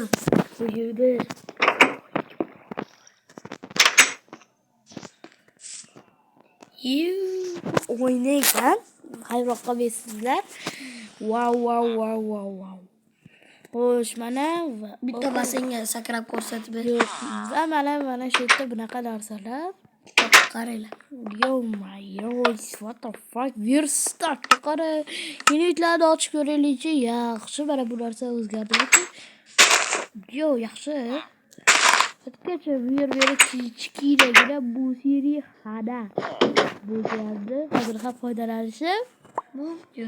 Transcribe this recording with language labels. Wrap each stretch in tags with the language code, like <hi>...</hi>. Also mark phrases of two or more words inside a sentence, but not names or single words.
<uz>bu yerda o'ynaysan. Hayroqqa bersizlar. Wow. Xo'sh, mana Bitta bassenga sakrab ko'rsatib ber. va mana shu yerda bunaqa narsalar. Qaranglar.</uz> <en>What the fuck? Start.</en> <uz>Qara. Minutlarni ochib ko'raylik-chi. Yaxshi, mana bu narsa o'zgardi. Yaxshi. Hattogacha bu yerga kichkinagina bu seriya xona bo'lgandi. Hozir ham foydalanishim mumkin.</uz>